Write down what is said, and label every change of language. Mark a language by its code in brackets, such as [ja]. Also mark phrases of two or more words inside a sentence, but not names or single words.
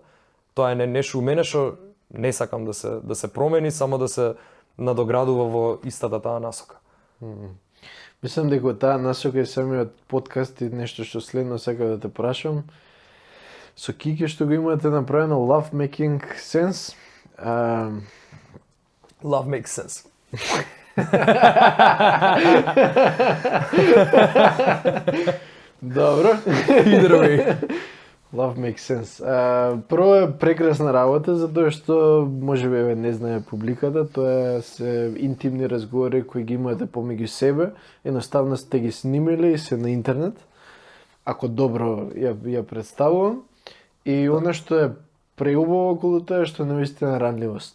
[mk] Тоа е нешто у мене што не сакам да се промени, само да се надоградува во истата таа насока. Мислам дека таа насока и самиот подкаст и нешто што следно сакам да те прашам. Со Кике што го имате направено Love Making Sense. [en] Love makes sense. [mk] Добро. [en] Either way. Love makes sense. [mk] Прво е прекрасна работа, затоа што можеби не знае публиката, тоа се интимни разговори кои ги имате помеѓу себе, едноставно сте ги снимиле и се на интернет. Ако добро ја представувам. И она што е преубаво околу тоа што навистина ранливост.